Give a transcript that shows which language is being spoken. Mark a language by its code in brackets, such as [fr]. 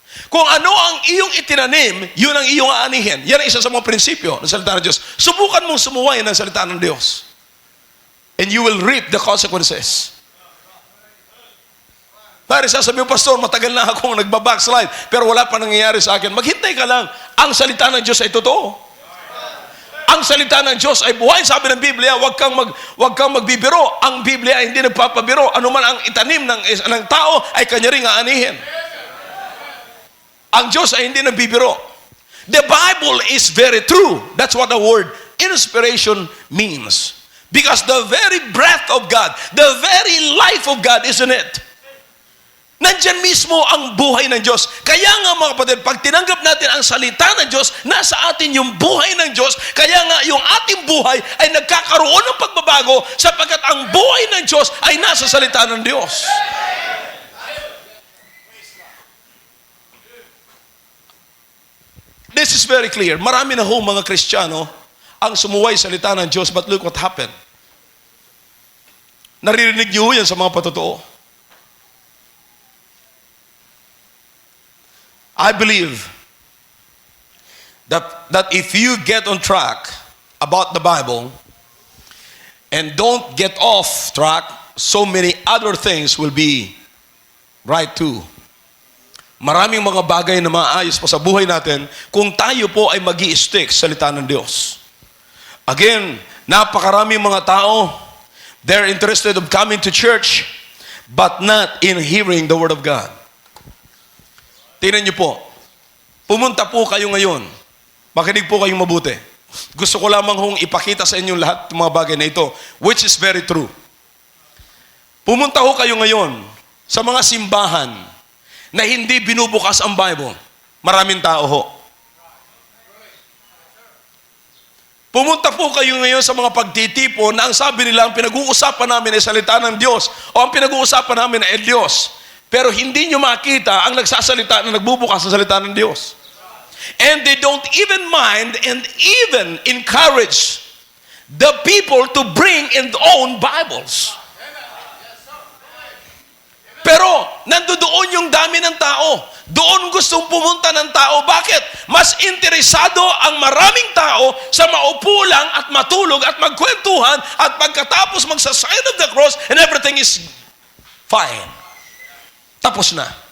[tl] Kung ano ang iyong itinanim, yun ang iyong aanihin. Yan ang isa sa mga prinsipyo ng salita ng Diyos. Subukan mong sumuway ng salita ng Diyos. [en] And you will reap the consequences. [tl] Pare, sasabi mo, Pastor, matagal na akong nagbabackslide, pero wala pa nangyayari sa akin. Maghintay ka lang. Ang salita ng Diyos ay totoo. Ang salita ng Diyos ay buhay. Sabi ng Biblia, huwag kang magbibiro. Ang Biblia ay hindi nagpapabiro. Ano man ang itanim ng tao ay kanya ring aanihin. Ang Diyos ay hindi nagbibiro. [en] The Bible is very true. That's what the word inspiration means. Because the very breath of God, the very life of God is in it. [tl] Nandyan mismo ang buhay ng Diyos. Kaya nga mga kapatid, pag tinanggap natin ang salita ng Diyos, nasa atin yung buhay ng Diyos. Kaya nga yung ating buhay ay nagkakaroon ng pagbabago sapagkat ang buhay ng Diyos ay nasa salita ng Diyos. [en] This is very clear. [tl] Marami na ho mga Kristiyano ang sumuway sa salita ng Diyos, [en] but look what happened. [tl] Naririnig niyo yan sa mga patotoo. [en] I believe that if you get on track about the Bible and don't get off track, so many other things will be right too. [tl] Maraming mga bagay na maayos pa sa buhay natin kung tayo po ay mag-i-stick sa salita ng Diyos. [en] Again, [tl] napakaraming mga tao, [en] they're interested of coming to church but not in hearing the Word of God. [tl] Tingnan niyo po, pumunta po kayo ngayon. Makinig po kayong mabuti. Gusto ko lamang hong ipakita sa inyo lahat ng mga bagay na ito, [en] which is very true. [tl] Pumunta ho kayo ngayon sa mga simbahan na hindi binubukas ang Bible. Maraming tao ho. Pumunta po kayo ngayon sa mga pagtitipon na ang sabi nila, ang pinag-uusapan namin ay salita ng Diyos o ang pinag-uusapan namin ay Diyos. Pero hindi nyo makita ang nagsasalita na nagbubukas sa salita ng Diyos. [en] And they don't even mind and even encourage the people to bring in their own Bibles. [tl] Pero nandoon yung dami ng tao. Doon gustong pumunta ng tao. Bakit? Mas interesado ang maraming tao sa maupo lang at matulog at magkwentuhan at pagkatapos magsa-sign of the cross [en] and everything is fine. [tl] Tapos na.